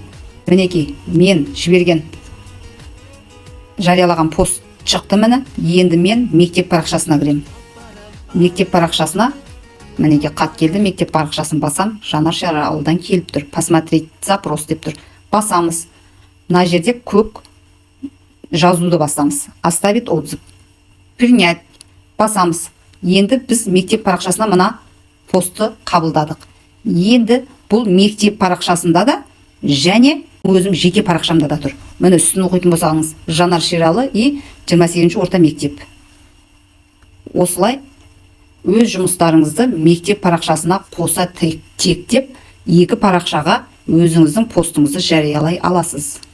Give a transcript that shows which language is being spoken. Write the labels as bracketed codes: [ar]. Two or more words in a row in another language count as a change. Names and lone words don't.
[kk] Мінекей, мен жіберген жариялаған пост шықты міне. Енді мен мектеп парақшасына кіремін. Мектеп парақшасына мінекей қат келді. Мектеп парақшасын басам, Жанар Шаралыдан келіп тұр. [ru] Посмотреть запрос [kk] деп тұр. Басамыз. Мына жерде көк жазуды басамыз. [ru] Оставить отзыв. Принять. [kk] Басамыз. Енді біз мектеп парақшасына мына постты қабылдадық. Енді бұл мектеп парақшасында да және өзім жеке парақшамда да тұр. Міне үстін оқитын болсаңыз, Жанар Шералы и 28-ші орта мектеп. Осылай өз жұмыстарыңызды мектеп парақшасына қоса тектеп, екі парақшаға өзіңіздің постыңызды жариялай аласыз.